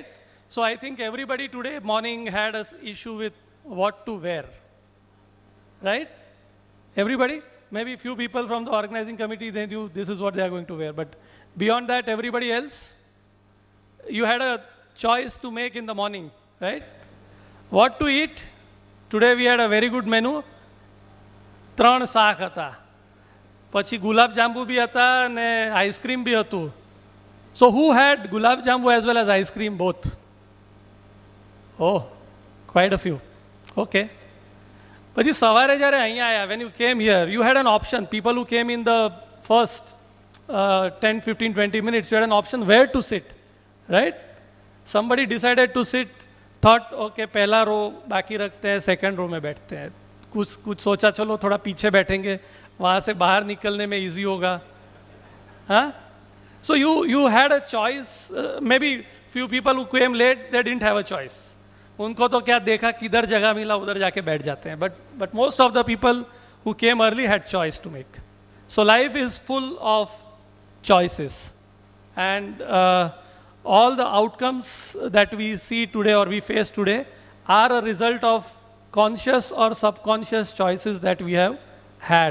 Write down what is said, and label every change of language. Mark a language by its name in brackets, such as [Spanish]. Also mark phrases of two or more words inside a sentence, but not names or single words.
[English] So I think everybody today morning had an issue with what to wear, right? Everybody? Maybe few people from the organizing committee, they knew this is what they are going to wear. But beyond that, everybody else, you had a choice to make in the morning, right? What to eat? Today we had a very good menu. [Gujarati] 3 શાક હતા. પછી ગુલાબ જાંબુ બી હતા અને આઈસ્ક્રીમ બી હતું. [English] So who had gulab jambu as well as ice cream both? Oh, quite a few. Okay. [Gujarati] પછી સવારે જ્યારે અહીંયા આયા, [English] when you came here, you had an option. People who came in the first 10, 15, 20 minutes, you had an option where to sit, right? Somebody decided to sit, thought, [Hindi] okay, पहला रो बाकी रखते हैं, second रो में बैठते हैं. कुछ सोचा चलो थोड़ा पीछे बैठेंगे, वहाँ से बाहर निकलने में easy होगा. हाँ? [English] So you had a choice. Maybe few people who came late, they didn't have a choice. [Hindi] उनको तो क्या देखा किधर जगह मिला उधर जाके बैठ जाते हैं. [English] But most of the people who came early had choice to make. So life is full of choices, and all the outcomes that we see today or we face today are a result of conscious or subconscious choices that we have had.